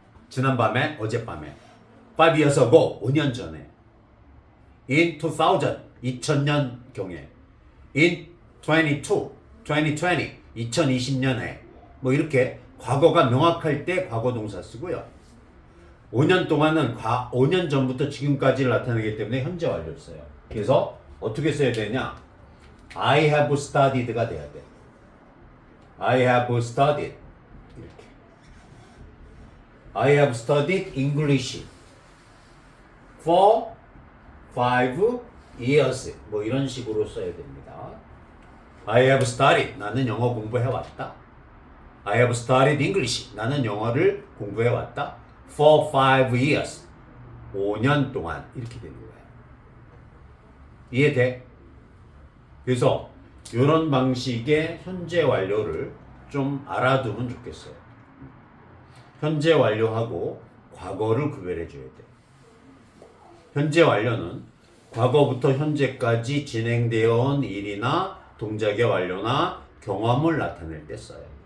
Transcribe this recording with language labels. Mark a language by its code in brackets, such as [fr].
[ko] 지난밤에, 어젯밤에 [en] 5 years ago [ko] 5년 전에 in 2000 2000년 경에 in 2020 2020년에 뭐 이렇게 과거가 명확할 때 과거 동사 쓰고요. 5년 동안은 5년 전부터 지금까지를 나타내기 때문에 현재 완료를 써요. 그래서 어떻게 써야 되냐? [en] I have studied [ko] 가 돼야 돼. [en] I have studied [ko] 이렇게. [en] I have studied English for 5 years [ko] 뭐 이런 식으로 써야 됩니다. [en] I have studied [ko] 나는 영어 공부해왔다. [en] I have studied English [ko] 나는 영어를 공부해왔다. [en] For 5 years [ko] 5년 동안 이렇게 되는 거예요. 이해돼? 그래서 이런 방식의 현재 완료를 좀 알아두면 좋겠어요. 현재 완료하고 과거를 구별해 줘야 돼. 현재 완료는 과거부터 현재까지 진행되어 온 일이나 동작의 완료나 경험을 나타낼 때 써요.